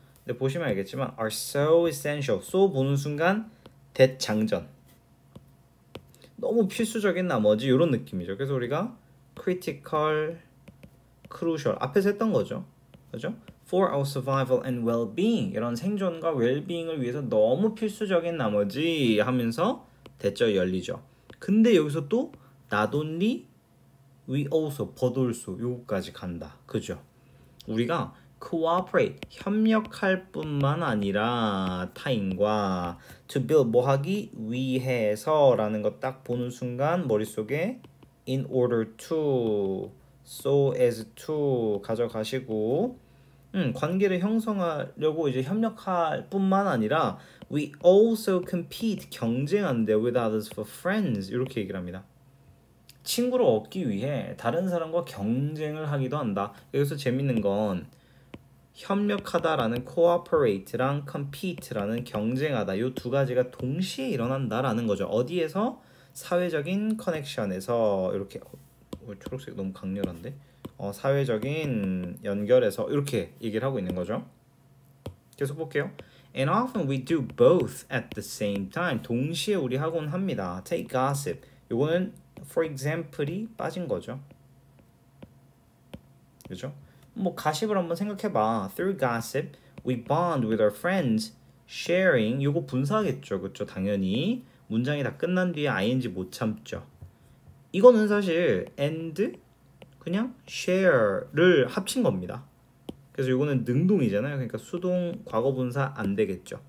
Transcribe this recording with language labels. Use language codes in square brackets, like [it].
[ko] 근데 보시면 알겠지만 [en] are so essential, [ko] so 보는 순간 대장전, 너무 필수적인 나머지 이런 느낌이죠. 그래서 우리가 critical, crucial 앞에서 했던 거죠. 그죠? [en] For our survival and well-being, [ko] 이런 생존과 well-being을 위해서 너무 필수적인 나머지 하면서 대절 열리죠. 근데 여기서 또 [en] not only, we also, but also [ko] 요거까지 간다. 그죠? 우리가 cooperate, 협력할 뿐만 아니라 타인과 to build, 뭐 하기 위해서 라는 거 딱 보는 순간 머릿속에 [en] in order to, so as to [ko] 가져가시고 관계를 형성하려고 이제 협력할 뿐만 아니라 [en] we also compete, [ko] 경쟁한대 [en] with others for friends, [ko] 이렇게 얘기를 합니다. 친구를 얻기 위해 다른 사람과 경쟁을 하기도 한다. 여기서 재밌는 건 협력하다라는 cooperate랑 compete라는 경쟁하다, 이 두 가지가 동시에 일어난다라는 거죠. 어디에서? 사회적인 커넥션에서. 이렇게 초록색 너무 강렬한데? 사회적인 연결에서 이렇게 얘기를 하고 있는 거죠. 계속 볼게요. [en] And often we do both at the same time. [ko] 동시에 우리 하곤 합니다. [en] Take gossip. [ko] 요거는 for example이 빠진 거죠. 그죠? 뭐 가십을 한번 생각해봐. [en] Through gossip, we bond with our friends. [ko] Sharing, 요거 분사하겠죠. 그쵸? 당연히 문장이 다 끝난 뒤에 ing 못 참죠. 이거는 사실 and 그냥 share를 합친 겁니다. 그래서 이거는 능동이잖아요. 그러니까 수동 과거분사 안 되겠죠.